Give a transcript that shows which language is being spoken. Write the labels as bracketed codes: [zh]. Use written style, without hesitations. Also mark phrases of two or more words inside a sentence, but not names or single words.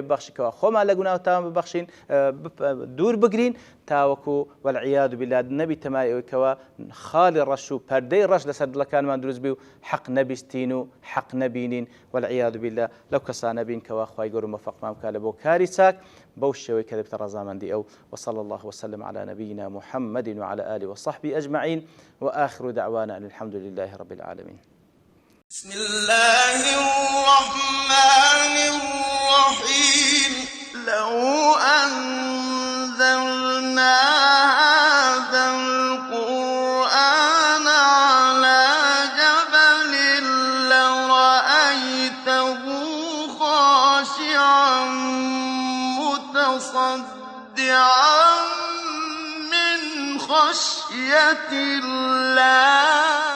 [ckb] ببەخشیکەوە خۆمان لە گوناه و تاوان ببەخشین دوور بگرین تاوەکو [ar] والعیاذ بالله [ckb] نەبیتە مای ئەوەی کەوا خاڵی ڕەش و پەردەی ڕەش لەسەر دڵەکانمان دروست بی و حەق نەبیستین و حەق نەبینین [ar] والعیاذ بالله [ckb] لەو کەسانە بین کەوا خوای گەورە موفقمان بکات لە بۆ کاری چاک بەو شێوەی کە دەبێتە ڕەزامەندی ئەو [ar] وصلى الله وسلم على نبينا محمد وعلى آله وصحبه أجمعين وآخر دعوانا أن الحمد لله رب العالمين. بسم الله الرحمن الرحيم. لو أنزلنا هذا القرآن على جبل لرأيته خاشعا متصدعا من خشية الله